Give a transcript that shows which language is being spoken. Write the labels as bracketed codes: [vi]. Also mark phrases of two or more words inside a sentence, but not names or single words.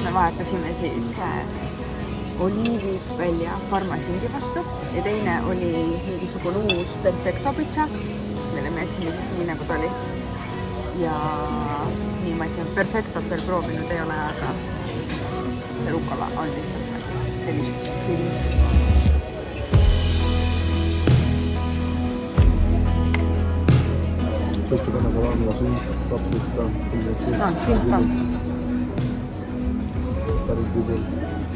[et] me vahetasime siis oliivid välja parmasindi vastu ja teine oli mingisugune mingisugune uus perfecto pitsa, mille me jätsime siis nii nagu ta oli. Ja nii ma ütlesin, perfectot veel proovinud ei ole, aga see rukola on lihtsalt nagu delicious. [it] Questo che è una colonna sinistra, Ah, sì, fare il video.